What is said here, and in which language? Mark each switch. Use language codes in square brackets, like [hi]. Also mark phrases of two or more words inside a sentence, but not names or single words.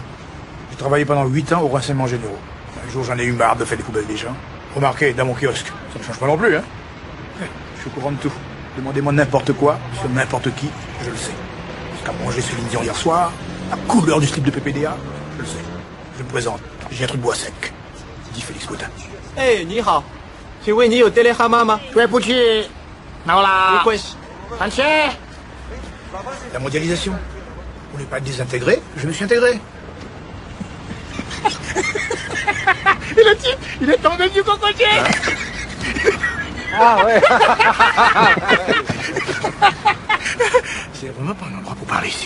[fr] J'ai travaillé pendant 8 ans au renseignement généraux. Un jour, j'en ai eu marre de faire des poubelles des gens. Remarquez, dans mon kiosque, ça ne change pas non plus, hein. Je suis au courant de tout. Demandez-moi n'importe quoi, sur n'importe qui, je le sais. Ce qu'a mangé Céline Dion hier soir, la couleur du slip de PPDA, je le sais. Je me présente, j'ai un truc bois sec. Dit Félix Boutin. [zh] Hey, 你好，请问你有 téléphone 吗？对不起，没有啦。感谢。 [fr] La mondialisation. Pour ne pas être désintégré, je me suis intégré. Et le type, il est tombé du cocotier. Ah ouais. C'est vraiment pas un endroit pour parler ici.